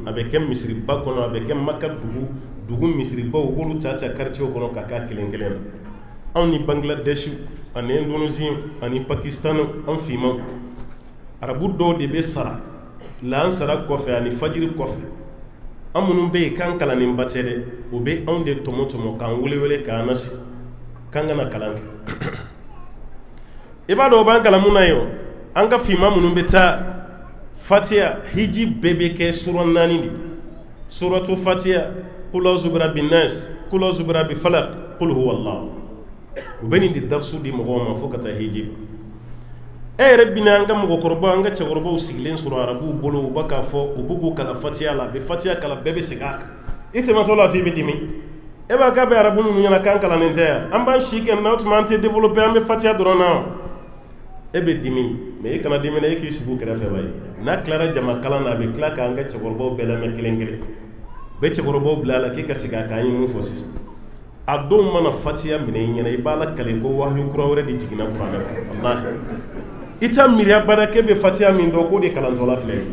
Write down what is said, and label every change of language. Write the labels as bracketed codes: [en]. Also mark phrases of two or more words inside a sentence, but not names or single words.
[bm] a bɛ kɛ misiriba kɔnɔ a bɛ kɛ maka dugu misiribaw u b'olu ta quartier kɔnɔ ka k'a kelen kelen na anw ni Bangladesh ani Indonesia ani Pakistan an fimaw arabu dɔw de bɛ sara lansara kɔfɛ ani fajiri kɔfɛ an minnu bɛ yen k'an kalannenba tɛ dɛ o bɛ anw de tɔmɔ k'an wele k'an nasi k'an kana kalan kɛ i b'a dɔn o b'an kalan mun na yen an ka fima minnu bɛ taa fatiha hiji bɛɛ bɛ kɛ sura 4 de [ar] سورة الفاتحة قل أعوذ برب الناس قل أعوذ برب الفلق قل هو الله [bm] u bɛ nin de darsu di mɔgɔw ma fo ka taa hiji yɛrɛ bina an ka mɔgɔkɔrɔbaw an ka cɛkɔrɔbaw sigilen sɔrɔ arabuw bolo u b'a k'a fɔ u b'u kalan fatiha la a bɛ fatiha kalan bɛɛ bɛ segin a kan i tɛmɛtɔ la f'i bɛ dimi e b'a k'a bɛ arabu ninnu ɲɛna k'an kalannen tɛ yan an b'an si kɛ n'aw tuma an tɛ développer an bɛ fatiha dɔrɔn na e bɛ dimi mɛ e kana dimi na e k'i sigi u kɛrɛfɛ ba ye n'a tilara jama kalan na a bɛ tila k'an ka cɛkɔrɔbaw bɛɛ lamɛn kelen kelen bɛ cɛkɔrɔbaw bila a la k'i ka segin a kan an ye mun fɔ sisan a don mana fatiha minɛ i ɲɛna i b'a la kale ko wahyu kura wɛrɛ de jiginna kuranɛ kɔnɔ wallahi i t'a miiriya bada k'e bɛ fatiha min dɔn k'o de kalantɔla filɛ